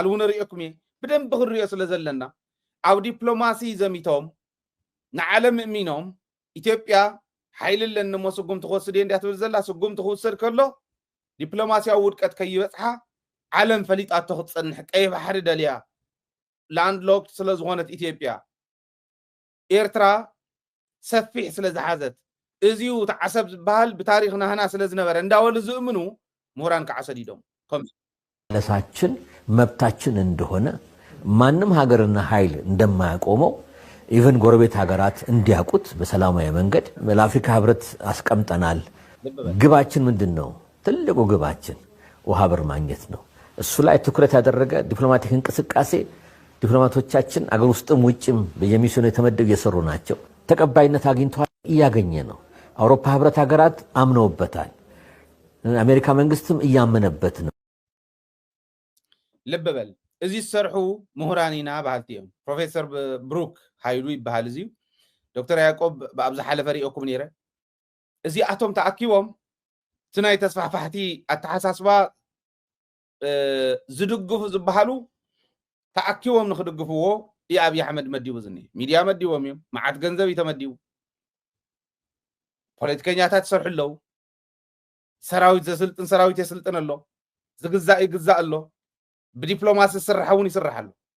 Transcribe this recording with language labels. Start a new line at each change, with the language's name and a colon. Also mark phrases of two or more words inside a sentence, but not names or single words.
Tigrinya: እውን ርኢኩም እየ ብደንቢ ክንሪኦ ስለ ዘለና ኣብ ዲፕሎማሲ ዘሚቶም ንዓለም እሚኖም ኢትዮጵያ ሓይልለን እሞ ስጉምቲ ክወስድ እየ እንዲያ ትብል ዘላ ስጉምቲ ክውሰድ ከሎ ዲፕሎማስያዊ ውድቀት ከይበፅሓ ዓለም ፈሊጣቶ ክትፀንሕ ቀይ ባሕሪ ደልያ
English: land locked
Tigrinya: ስለ ዝኾነት ኢትዮጵያ ኤርትራ ሰፊሕ ስለ ዝሓዘት እዚኡ ተዓሰብ ዝበሃል ብታሪክ ናህና ስለ ዝነበረ እንዳወሉ ዝእምኑ ምሁራን ከዓ ሰዲዶም
Amharic: ለሳችን መብታችን እንደሆነ ማንም ሀገርና ኃይል እንደማያቆመው ኢቨን ጎረቤት ሀገራት እንዲያውቁት በሰላማዊ መንገድ ለአፍሪካ ህብረት አስቀምጠናል ግባችን ምንድነው ትልቁ ግባችን ውሃ በር ማግኘት ነው እሱ ላይ ትኩረት ያደረገ ዲፕሎማቲክ እንቅስቃሴ ዲፕሎማቶቻችን አገር ውስጥም ውጭም በየሚስዮኑ የተመደቡ እየሰሩ ናቸው ተቀባይነት አግኝተዋል እያገኘ ነው አውሮፓ ህብረት ሀገራት አምነውበታል አሜሪካ መንግስትም እያመነበት ነው
Tigrinya: ልበበል እዚ ዝሰርሑ ምሁራኒና ባህልቲዮም ፕሮፌሰር ብሩክ ሃይሉ ይበሃል እዚ ዶክተር ያዕቆብ ብኣብዛ ሓለፈ ሪኦኩም ነይረ እዚኣቶም ተኣኪቦም እቲ ናይ ተስፋሕፋሕቲ ኣተሓሳስባ ዝድግፉ ዝበሃሉ ተኣኪቦም ንክድግፍዎ የኣብይ ኣሕመድ መዲቡ ዝኒ ሚድያ መዲቦም እዮም መዓት ገንዘብ ተመዲቡ ፖለቲከኛታት ይሰርሑ ኣለዉ ሰራዊት ዘስልጥን ሰራዊት የስልጥን ኣሎ ዝግዛእ ይግዛእ ኣሎ ብዲፕሎማሲ ዝስራሕ እውን ይስራሕ ኣሎ